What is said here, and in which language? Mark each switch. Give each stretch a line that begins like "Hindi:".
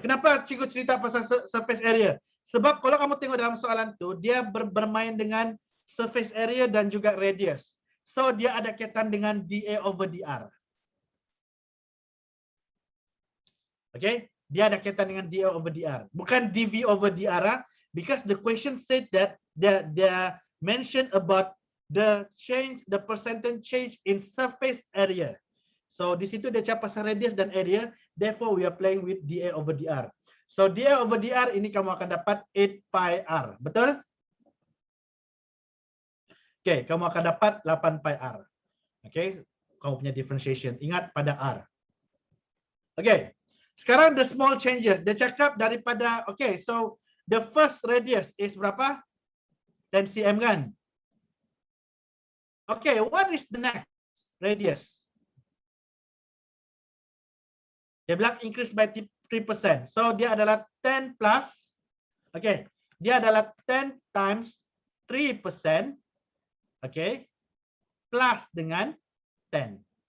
Malay: Kenapa cikgu cerita pasal surface area? Sebab kalau kamu tengok dalam soalan tu, dia bermain dengan surface area dan juga radius. So dia ada kaitan dengan dA over dr. Okay? Dia ada kaitan dengan dA over dr. Bukan
English: dV over dr, because the question said that they mentioned about the percentage change in surface area.
Malay: So di situ dia cakap pasal radius dan area,
English: therefore we are playing with dA over dr.
Malay: So dA over dr ini kamu akan dapat 8 pi r. Betul? Okay, kamu akan dapat 8 pi r. Okay, kamu punya differentiation. Ingat pada r. Okay, sekarang
English: the small changes.
Malay: Dia cakap daripada, okay, so
English: the first radius is
Malay: berapa? 10 cm kan?
English: Okay, what is the next radius?
Malay: Dia bilang increase by 3%. So dia adalah 10 plus, okay, dia adalah 10 times 3%, okay, plus dengan 10.